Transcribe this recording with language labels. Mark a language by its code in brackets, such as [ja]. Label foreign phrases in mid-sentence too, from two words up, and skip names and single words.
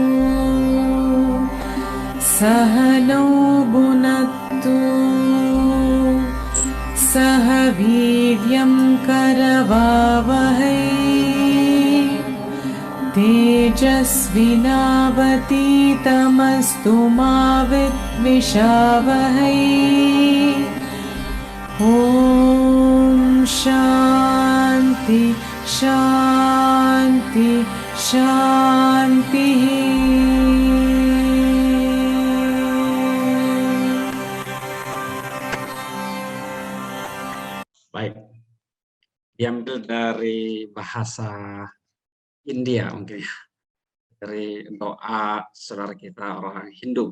[sa] सहनौ भुनक्तु सह वीर्यं करवावहै तेजस्विनावतीतमस्तु मा विद्विषावहै ॐ शान्ति शान्ति शान्तिः [id] Baik, diambil dari bahasa India mungkin ya, dari doa saudara kita orang Hindu.